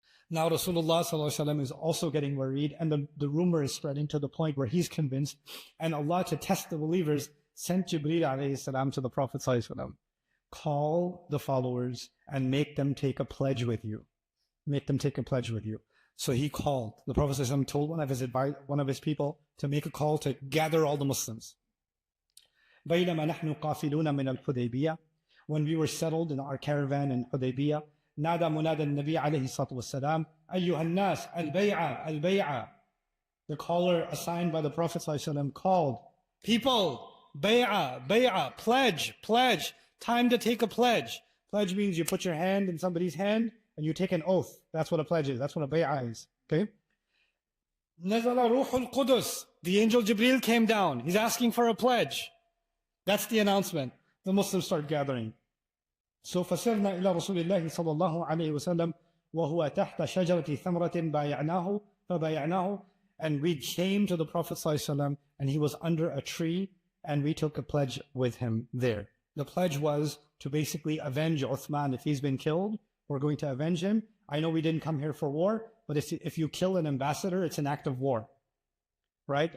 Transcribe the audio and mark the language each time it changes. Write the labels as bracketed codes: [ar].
[en] Now Rasulullah ﷺ is also getting worried, and the rumor is spreading to the point where he's convinced, and Allah, to test the believers, sent Jibreel alayhi salam to the Prophet ﷺ. Call the followers and make them take a pledge with you. Make them take a pledge with you. So he called. The Prophet ﷺ told one of his people to make a call to gather all the Muslims. [ar] بَيْنَمَا نَحْنُ قَافِلُونَ مِنَ الْحُدَيْبِيَّةِ. [en] When we were settled in our caravan in Hudaybiyyah, [ar] نادى منادى النبي عليه الصلاة والسلام أيها الناس البيعة البيعة. [en] The caller assigned by the Prophet ﷺ called, people, bay'ah, bay'ah, pledge, pledge, time to take a pledge. Pledge means you put your hand in somebody's hand and you take an oath. That's what a pledge is. That's what a bay'ah is. [ar] Okay? نزل روح القدس. [en] The angel Jibreel came down. He's asking for a pledge. That's the announcement. The Muslims start gathering. [ar] So فسرنا إلى رسول الله صلى الله عليه وسلم وهو تحت شجرة ثمرة بايعناه فبايعناه. [en] And we came to the Prophet ﷺ, and he was under a tree, and we took a pledge with him there. The pledge was to basically avenge Uthman. If he's been killed, we're going to avenge him. I know we didn't come here for war, but if you kill an ambassador, it's an act of war. Right?